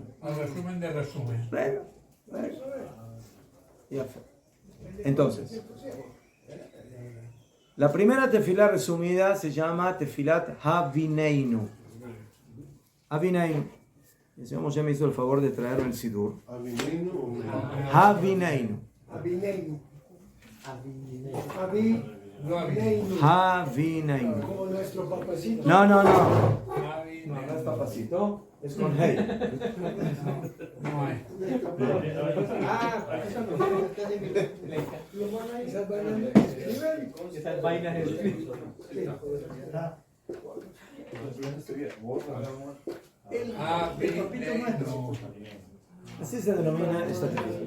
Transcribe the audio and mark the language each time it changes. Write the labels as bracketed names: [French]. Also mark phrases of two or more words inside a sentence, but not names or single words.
[Spanish] Al resumen de resumen. Venga, venga. Ya fue. Entonces, la primera tefilá resumida se llama Tefilat Havineinu. Havineinu. El señor Moshe me hizo el favor de traerme el Sidur. Havineinu. Abineinu. Abineinu. Havineinu. Como nuestro papacito. No, no, no. No, no es papacito, es con hey. No hay. Esas vainas que escriben. Esas vainas de... Así se denomina esta tefilá.